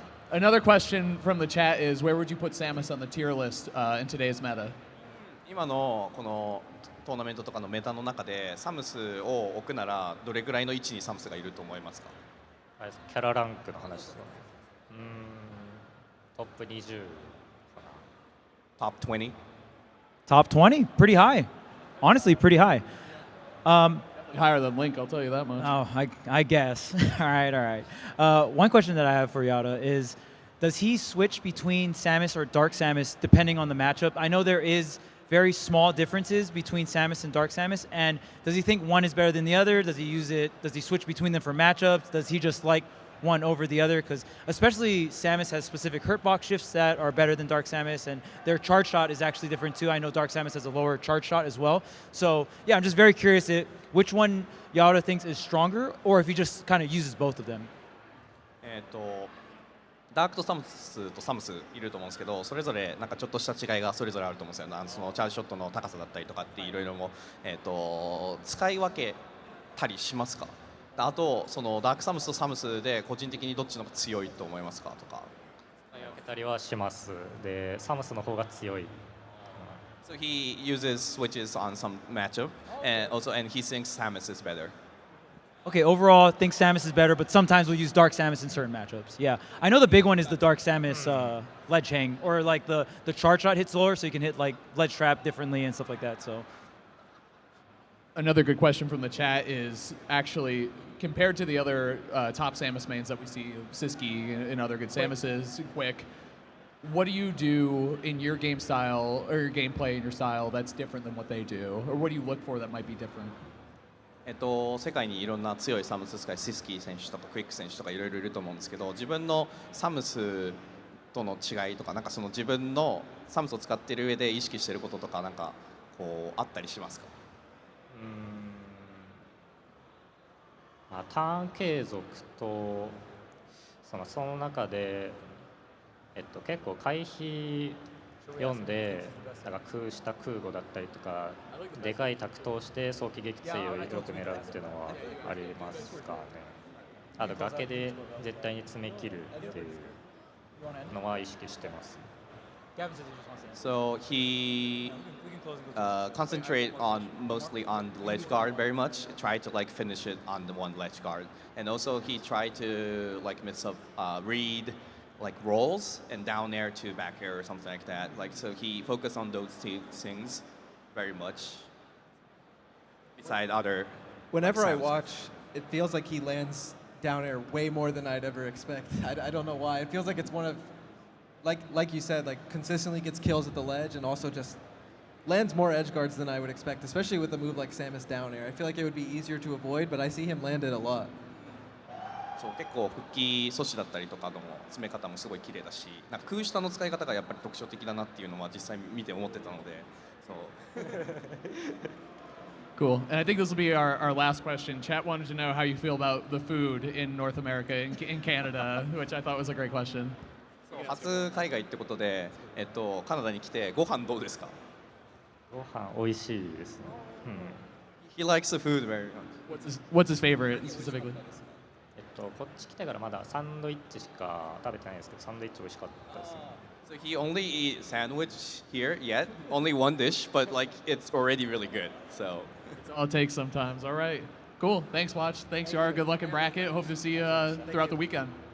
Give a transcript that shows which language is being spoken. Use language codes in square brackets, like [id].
[en] Another question from the chat is, where would you put Samus on the tier list in today's meta? [ja] 今のこのトーナメントとかのメタの中でサムスを置くならどれぐらいの位置にサムスがいると思いますか？キャラランクの話ですよね。トップ20かな。 [en] Top 20? Top 20? Pretty high. Honestly, pretty high. Higher than Link, I'll tell you that much. Oh, I guess. All right. One question that I have for Yada is, does he switch between Samus or Dark Samus depending on the matchup? I know there is very small differences between Samus and Dark Samus, and does he think one is better than the other? Does he switch between them for matchups? Does he just like one over the other? Because especially Samus has specific hurtbox shifts that are better than Dark Samus, and their charge shot is actually different too. I know Dark Samus has a lower charge shot as well. So yeah, I'm just very curious which one Yada thinks is stronger, or if he just kind of uses both of them. [ja] ダークとサムスいると思うんですけど、それぞれなんかちょっとした違いがそれぞれあると思うんですよ。そのチャージショットの高さだったりとかっていろいろも、使い分けたりしますか？あとそのダークサムスとサムスで個人的にどっちの方が強いと思いますかとか。使い分けたりはします。で、サムスの方が強い。 [en] So he uses switches on some matchup, and he thinks Samus is better. Okay, overall, I think Samus is better, but sometimes we'll use Dark Samus in certain matchups. Yeah, I know the big one is the Dark Samus ledge hang, or like the charge shot hits lower, so you can hit like ledge trap differently and stuff like that. So. Another good question from the chat is actually, compared to the other top Samus mains that we see, Siski and other good Samuses, Quick, what do you do in your game style or your gameplay in your style that's different than what they do? Or what do you look for that might be different? [ja] 世界にいろんな強いサムス使い、シスキー選手とかクイック選手とかいろいろいると思うんですけど、自分のサムスっとの違いとか、なんかその自分のサムスを使っている上で意識していることとか、なんかこうあったりしますか？まあ、ターン継続とその中で、結構回避読んでなんか空した空母だったりとかでかいタクトをして早期撃墜をよく狙うっていうのはありますかね。あと崖で絶対に詰め切るっていうのは意識してます。 [en] So he concentrate on mostly on the ledge guard very much. Try to like finish it on the one ledge guard, and also he tried to like mix up read like rolls and down air to back air or something like that. Like so he focused on those two things very much. Beside other. Whenever I watch, it feels like he lands down air way more than I'd ever expect. I don't know why. It feels like it's one of like you said, like consistently gets kills at the ledge and also just lands more edge guards than I would expect, especially with a move like Samus down air. I feel like it would be easier to avoid, but I see him land it a lot. [ja] そう結構復帰阻止だったりとかの詰め方もすごい綺麗だし、なんか空下の使い方がやっぱり特徴的だなっていうのは実際見て思ってたので、そう。 [en] Cool. And I think this will be our last question. Chat wanted to know how you feel about the food in North America, in Canada, which I thought was a great question. [ja] 初海外ってことで、カナダに来てご飯どうですか？ご飯美味しいですね。 [en] He likes the food very much. What's his favorite specifically? [ja] こっち来てからまだサンドイッチしか食べてないんですけど、サンドイッチ美味しかったですね。 [en] So he only eat sandwich here yet, only one dish, but like it's already really good. So it's all it takes sometimes. All right, cool. Thanks, Watch. Thanks, Yara. Good luck in bracket. Hope to see you throughout the weekend.